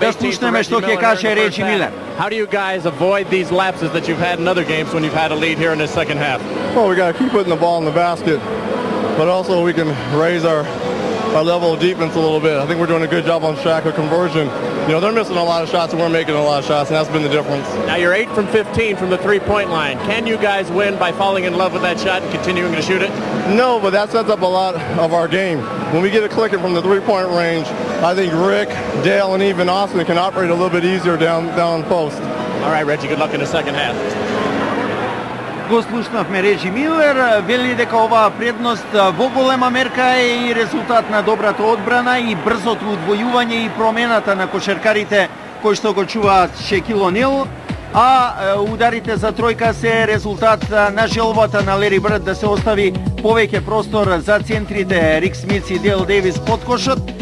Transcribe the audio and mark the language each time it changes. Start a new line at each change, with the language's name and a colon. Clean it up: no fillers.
Macedonian: Да слушнеме што ќе каже Реджи Милер.
English: How do you guys avoid these lapses that you've had in other games when you've had a lead here in the second half? Well, we got to keep putting the ball in the basket, but also we can raise our level of defense a little bit. I think we're doing a good job on shot conversion. You know, they're missing a lot of shots and we're making a lot of shots, and that's been the difference. Now you're 8 from 15 from the three-point line. Can you guys win by falling in love with that shot and continuing to shoot it? No, but that sets up a lot of our game. When we get it clicking from the three-point range, I think Rick, Dale, and even Austin can operate a little bit easier down post. All right, Reggie, good luck in the second half.
Macedonian: Го слушнавме Реджи Милер, вели дека оваа предност во голема мерка е и резултат на добрата одбрана и брзото удвојување и промената на кошаркарите кои што го чуваат Шекил Онил, а ударите за тројка се резултат на желбата на Лери Бирд да се остави повеќе простор за центрите Рик Смит и Дейл Дейвис под кошот.